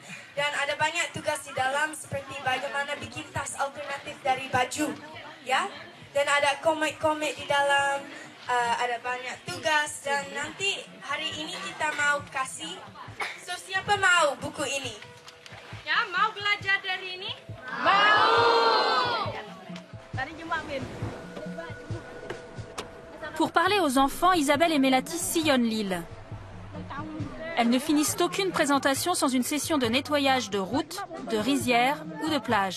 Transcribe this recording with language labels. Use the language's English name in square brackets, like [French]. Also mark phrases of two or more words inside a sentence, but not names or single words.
[Indonesian] Dan ada banyak tugas di dalam seperti bagaimana bikin tas alternatif dari baju, ya. Dan ada komik-komik di dalam, ada banyak tugas. Dan nanti hari ini kita mau kasih. So siapa mau buku ini? Ya, mau belajar dari ini? [French] Pour parler aux enfants, Isabelle et Mélati sillonnent l'île. Elles ne finissent aucune présentation sans une session de nettoyage de routes, de rizières ou de plages.